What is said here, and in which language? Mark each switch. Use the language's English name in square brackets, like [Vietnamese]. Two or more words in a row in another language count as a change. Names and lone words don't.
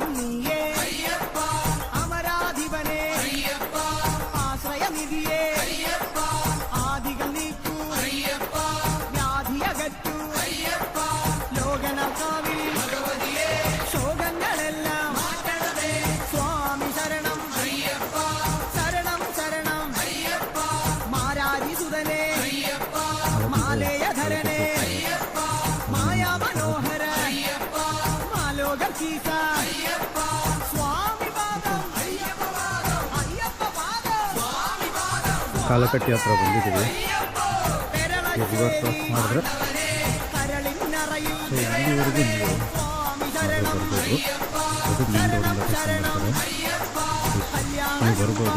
[Malayalam] നീയേ അമരാധിപനേ ആശ്രയനിധിയേ ആദികൾ നീക്കൂ വ്യാധിയകറ്റൂ ലോകനകാവിൽ ശോകങ്ങളെല്ലാം സ്വാമി ശരണം ശരണം ശരണം മാരാരിസുതനേ മാലേയധരനേ മായാമനോഹര മാലോകീസ [Kannada] ಕಾಲಕಟ್ಟಿ ಹತ್ರ ಬಂದಿದ್ದೀವಿ [English] river cross [Kannada] ಮಾಡಿದ್ರೆ ಸೊ ಇಲ್ಲಿವರೆಗೂ ನೀವು ಬರ್ಬೋದು. ಅದು ಮೇನ್ ರೋಡಿಂದ ಮಾಡ್ತಾರೆ. ನೀವು ಬರ್ಬೋದು.